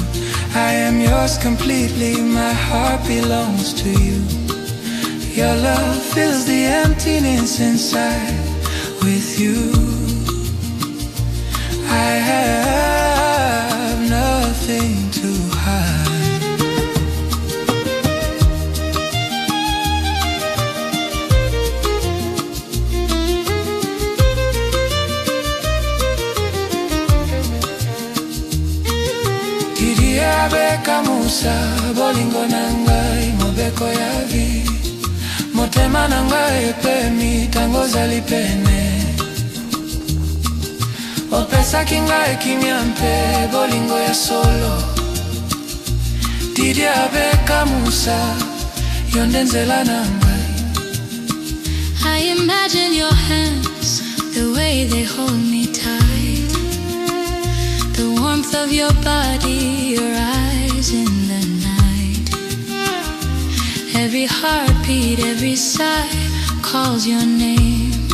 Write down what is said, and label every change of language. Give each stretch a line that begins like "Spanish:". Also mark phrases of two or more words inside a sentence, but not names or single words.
English: I am yours completely, my heart belongs to you. Your love fills the emptiness inside. With you I have nothing to hide.
Lingala: Didier Abeka Musa, bolingo nangai, mobeko ya vi. Motema nangai pemi, tango zali pene. Opesa kingai kimyampe, bolingo ya solo. Didier Abeka Musa, yondenzela nangai.
English: I imagine your hands, the way they hold me tight. The warmth of your body, your eyes in the night. Every heartbeat, every sigh calls your name.